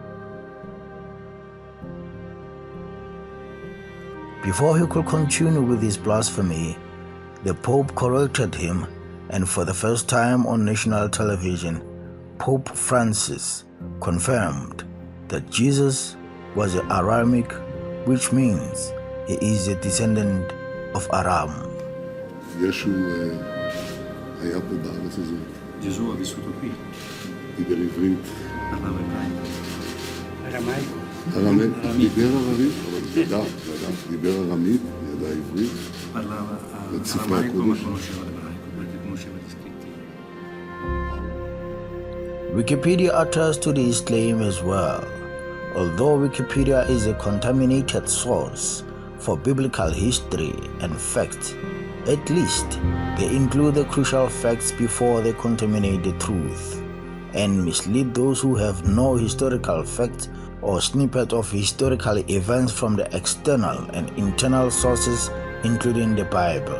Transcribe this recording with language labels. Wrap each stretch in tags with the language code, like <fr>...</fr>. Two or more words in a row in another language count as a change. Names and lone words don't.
<en>Before he could continue with his blasphemy, the Pope corrected him, and for the first time on national television, Pope Francis confirmed that Jesus was Aramaic, which means he is a descendant of Aram.</en> <he>ישו היה פה בארץ הזאת.</he> <it>Gesù ha vissuto qui.</it> <he>דיבר עברית.</he> <it>Parlava ebraico.</it> <he>ארמית. דיבר ערבית, אבל ידע. דיבר ארמית, ידע עברית.</he> <it>Parlava</it> <he>ספרי</he> <it>aramaico, ma</it> <he>הקודש.</he> <it>conosceva l'ebraico, perché conosceva gli scritti.</it> <en>Wikipedia attests to this claim as well. Although Wikipedia is a contaminated source for biblical history and facts, at least they include the crucial facts before they contaminate the truth and mislead those who have no historical facts or snippet of historical events from the external and internal sources, including the Bible.</en>